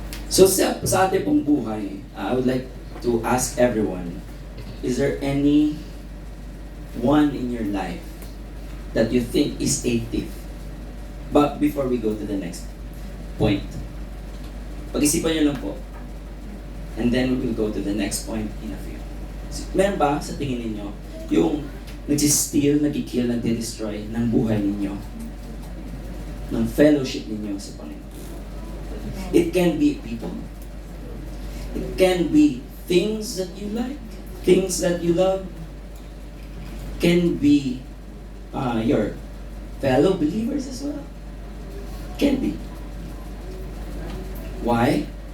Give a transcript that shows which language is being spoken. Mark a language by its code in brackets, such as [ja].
[en] So [tl] sa ating pong buhay, [en] I would like to ask everyone, is there any one in your life that you think is a thief? But before we go to the next point, [tl] pag-isipan nyo lang po. [en] And then we will go to the next point in a few. [tl] Meron ba sa tingin ninyo yung nag-steal, nag-kill, nag-destroy ng buhay ninyo, ng fellowship ninyo sa Panginoon? [en] It can be people. It can be things that you like, things that you love. Can be your fellow believers as well. Can be. Why?